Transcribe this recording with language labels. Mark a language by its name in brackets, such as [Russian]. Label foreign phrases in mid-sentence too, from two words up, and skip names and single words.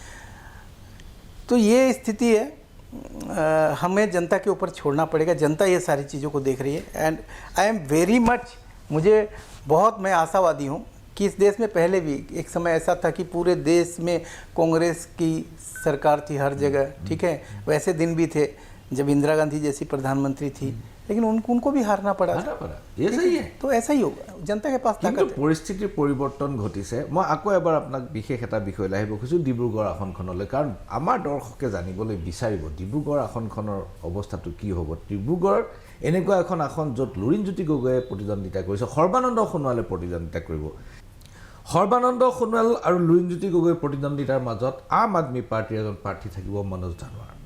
[Hindi] तो ये स्थिति है हमें जनता के ऊपर छोड़ना पड़ेगा जनता ये सारी चीज़ों को देख रही है [English] and I am very much [Hindi] मुझे बहुत मैं आशावादी हूँ कि इस देश में पहले भी एक समय ऐसा था कि पूरे देश में कांग्रेस की सरकार थी हर जगह ठीक है वैसे दिन भी थे जब इंदिरा गांधी जैसी प्रधानमंत्री थी लेकिन उनको भी हारना पड़ा ये सही है तो ऐसा ही होगा जनता के पास [Assamese] কিন্তু পৰিস্থিতিৰ পৰিৱৰ্তন ঘটিছে মই আকৌ এবাৰ আপোনাক বিশেষ এটা বিষয় লৈ আহিব খুজিছোঁ ডিব্ৰুগড় আসনখনলৈ কাৰণ আমাৰ দৰ্শকে জানিবলৈ বিচাৰিব ডিব্ৰুগড় আসনখনৰ অৱস্থাটো কি হ'ব ডিব্ৰুগড় এনেকুৱা এখন আসন য'ত লুৰিণজ্যোতি গগৈয়ে প্ৰতিদ্বন্দ্বিতা কৰিছে সৰ্বানন্দ সোণোৱালে প্ৰতিদ্বন্দ্বিতা কৰিব সৰ্বানন্দ সোণোৱাল আৰু লুৰিণজ্যোতি গগৈৰ প্ৰতিদ্বন্দ্বিতাৰ মাজত আম আদমি পাৰ্টীৰ এজন প্ৰাৰ্থী থাকিব মনোজ ধানোৱাৰ